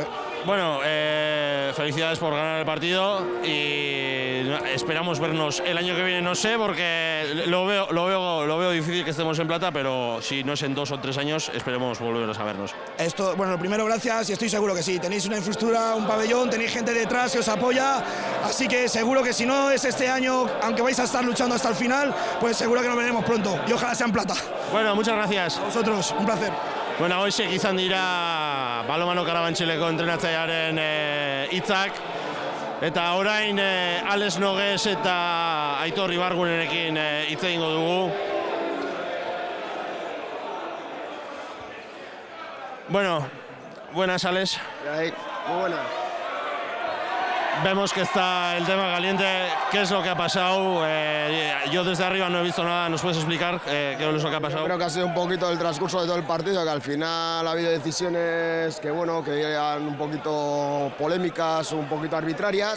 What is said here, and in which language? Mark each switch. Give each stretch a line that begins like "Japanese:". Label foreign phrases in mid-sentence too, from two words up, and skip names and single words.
Spanish: Bueno, felicidades por ganar el partido y esperamos vernos el año que viene, no sé, porque lo veo difícil que estemos en plata, pero si no es en 2 o 3 años, esperemos volvernos a vernos. Bueno, lo primero, gracias y estoy seguro que sí. Tenéis una infraestructura, un pabellón, tenéis gente detrás que os apoya, así que seguro que si no es este año, aunque vais a estar luchando hasta el final, pues seguro que nos veremos pronto y ojalá sea en plata. Bueno, muchas gracias. A vosotros, un placer.
Basque: Bueno, hoxe izan dira balomano karabantxileko entrenatzailearen hitzak eta orain Alex Nogues eta Aitor Ibargunenekin hitz egingo dugu.
Spanish: Bueno, buenas Alex. Muy buenas. Vemos que está el tema caliente. ¿Qué es lo que ha pasado? Yo desde arriba no he visto nada. ¿Nos puedes explicar qué es lo que ha pasado? Yo creo que ha sido un poquito el transcurso de todo el partido, que al final ha habido decisiones que eran un poquito polémicas, un poquito arbitrarias.